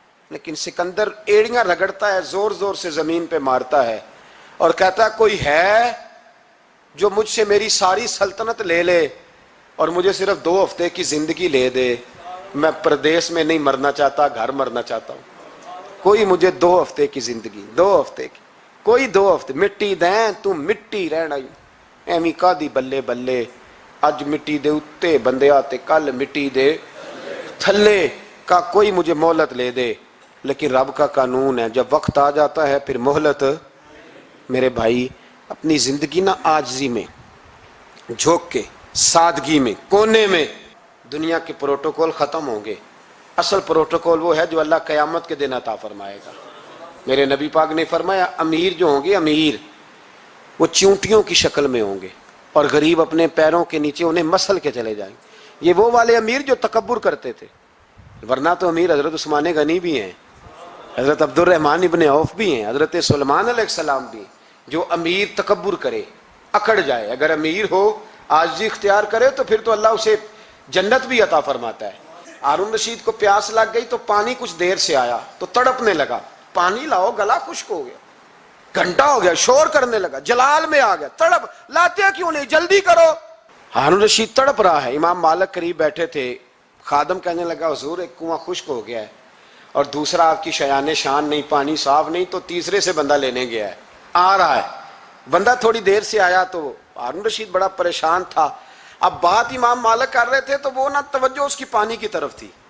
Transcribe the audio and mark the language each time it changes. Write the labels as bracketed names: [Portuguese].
[Urdu] لیکن سکندر ایڑیاں رگڑتا ہے، زور زور سے زمین پہ مارتا ہے اور کہتا ہے کوئی ہے جو مجھ سے میری ساری سلطنت لے لے اور مجھے صرف 2 ہفتے کی زندگی لے دے. میں پردیس میں نہیں مرنا چاہتا، گھر مرنا چاہتا ہوں. کوئی مجھے 2 ہفتے کی زندگی، 2 ہفتے کی، کوئی 2 ہفتے. [Punjabi] مٹی دیں تو مٹی رہنا ہی ایویں کا دی بلے بلے. اج مٹی دے اتے بندے آتے، کل مٹی دے تھلے. [Urdu] کا کوئی مجھے مہلت لے دے. لیکن رب کا قانون ہے، جب وقت آ جاتا ہے پھر مہلت. میرے بھائی اپنی زندگی نہ عاجزی میں، جھوک کے، سادگی میں، کونے میں. دنیا کے پروٹوکول ختم ہوں گے. اصل پروٹوکول وہ ہے جو اللہ قیامت کے دن عطا فرمائے گا. میرے نبی پاک نے فرمایا امیر جو ہوں گے، امیر وہ چونٹیوں کی شکل میں ہوں گے اور غریب اپنے پیروں کے نیچے انہیں مسل کے چلے جائیں گے. یہ وہ والے امیر جو تکبر کرتے تھے. ورنہ تو امیر حضرت عثمان غنی بھی ہیں، حضرت عبد الرحمن ابن عوف بھی ہیں، حضرت سلیمان علیہ السلام بھی. جو امیر تکبر کرے، اکڑ جائے، اگر امیر ہو عاجزی اختیار کرے تو پھر تو اللہ اسے جنت بھی عطا فرماتا ہے. ہارون رشید کو پیاس لگ گئی تو پانی کچھ دیر سے آیا تو تڑپنے لگا. پانی لاؤ، گلا خشک ہو گیا. گھنٹہ ہو گیا، شور کرنے لگا، جلال میں آ گیا. تڑپ لاتے کیوں نہیں، جلدی کرو. ہارون رشید تڑپ رہا ہے. امام مالک قریب بیٹھے تھے. خادم کہنے لگا حضور ایک کنواں خشک ہو گیا ہے اور دوسرا آپ کی شایان شان نہیں، پانی صاف نہیں، تو تیسرے سے بندہ لینے گیا ہے، آ رہا ہے. بندہ تھوڑی دیر سے آیا تو ہارون رشید بڑا پریشان تھا. اب بات امام مالک کر رہے تھے تو وہ نہ توجہ اس کی پانی کی طرف تھی.